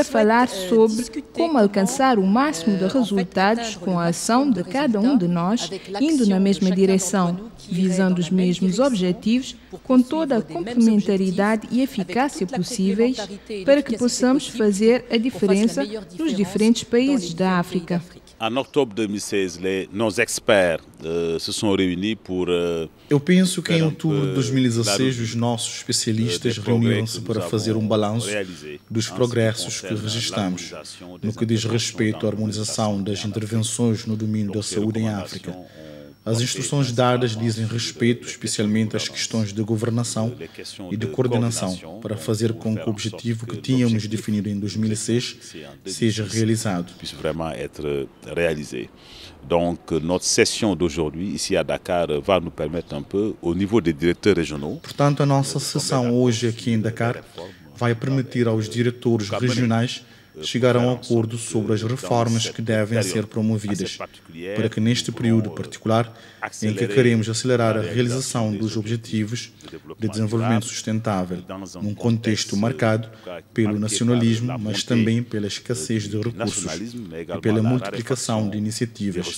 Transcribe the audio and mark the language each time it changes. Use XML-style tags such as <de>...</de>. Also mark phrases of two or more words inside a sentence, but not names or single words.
<pt>falar sobre como alcançar o máximo de resultados com a ação de cada um de nós, indo na mesma direção, visando os mesmos objetivos, com toda a complementaridade e eficácia possíveis, para que possamos fazer a diferença nos diferentes países da África. Em outubro de 2016,</pt> <fr>nos experts se sont réunis pour.</fr> <pt>Eu penso que em outubro de 2016 os nossos especialistas reuniram-se para fazer um balanço dos progressos que registramos no que diz respeito à harmonização das intervenções no domínio da saúde em África. As instruções dadas dizem respeito especialmente às questões de governação e de coordenação para fazer com que o objetivo que tínhamos definido em 2006 seja realizado.</pt> <fr>Donc, notre session d'aujourd'hui ici à Dakar va nous permettre un peu, au niveau des directeurs régionaux.</fr> <pt>Portanto, a nossa sessão hoje aqui em Dakar vai permitir aos diretores regionais chegar a um acordo sobre as reformas que devem ser promovidas, para que neste período particular, em que queremos acelerar a realização dos objetivos de desenvolvimento sustentável, num contexto marcado pelo nacionalismo, mas também pela escassez de recursos e pela multiplicação de iniciativas.</pt>